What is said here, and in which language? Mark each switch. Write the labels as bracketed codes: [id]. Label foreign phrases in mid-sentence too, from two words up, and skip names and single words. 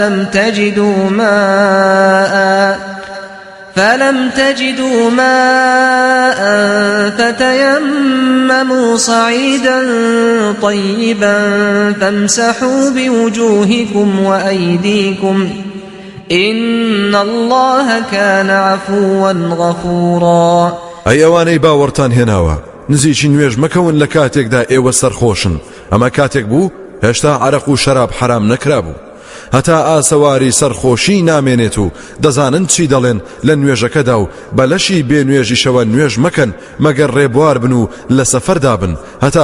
[ar] فلم تجدوا ماء فتيمموا صعيدا طيبا فامسحوا بوجوهكم وأيديكم إن الله كان عفوا غفورا. [ckb] ئەی ئەوانەی باوەڕتان هێناوە نزیکی نوێژ مەکەون لە کاتێکدا ئێوە سەرخۆشن ئەمە کاتێک بوو هێشتا عەرەق و شەراب حرام نەکرابوو هەتا ئاسەواری سەرخۆشی نامێنێت و دەزانن چی دەڵێن لە نوێژەکەدا و بەلەشی بێ نوێژی شەوە نوێژ مەکەن مەگەر ڕێبوار بن و لە سەفەردا بن هەتا